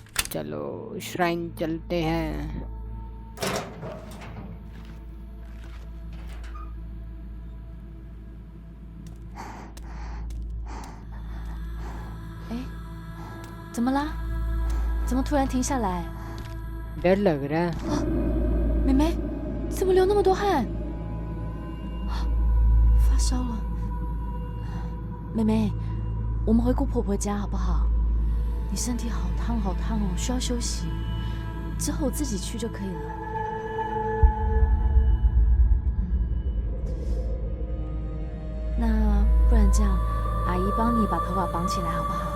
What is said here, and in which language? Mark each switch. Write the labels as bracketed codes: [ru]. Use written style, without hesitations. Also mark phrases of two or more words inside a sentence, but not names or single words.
[hi] चलो श्राइन चलते हैं। [zh] 哎，怎么啦？怎么突然停下来？ [hi] डर लग रहा है। [zh] 妹妹，怎么流那么多汗？啊发烧了。妹妹，我们回姑婆婆家好不好？你身体好烫好烫哦，需要休息。之后我自己去就可以了。那不然这样，阿姨帮你把头发绑起来好不好？